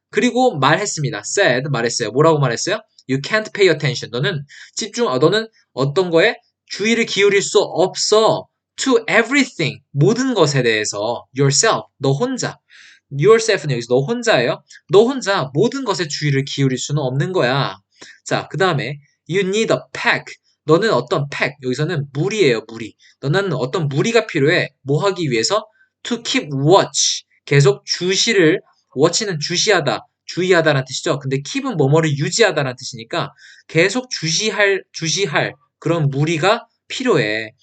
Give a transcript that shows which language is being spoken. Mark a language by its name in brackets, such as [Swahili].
[Korean] 그리고 말했습니다. 말했어요. 뭐라고 말했어요? [English] You can't pay attention. [Korean] 너는 어떤 거에 주의를 기울일 수 없어. [English] To everything. [Korean] 모든 것에 대해서. yourself. 너 혼자. yourself는 여기서 너 혼자예요. 너 혼자 모든 것에 주의를 기울일 수는 없는 거야. 자, 그 다음에 [English] you need a pack. [Korean] 너는 어떤 pack. 여기서는 무리예요, 무리. 너는 어떤 무리가 필요해. 뭐 하기 위해서? [English] To keep watch. [Korean] 계속 watch는 주의하다라는 뜻이죠. 근데 keep은 뭐뭐를 유지하다라는 뜻이니까 계속 주시할 그런 무리가 필요해.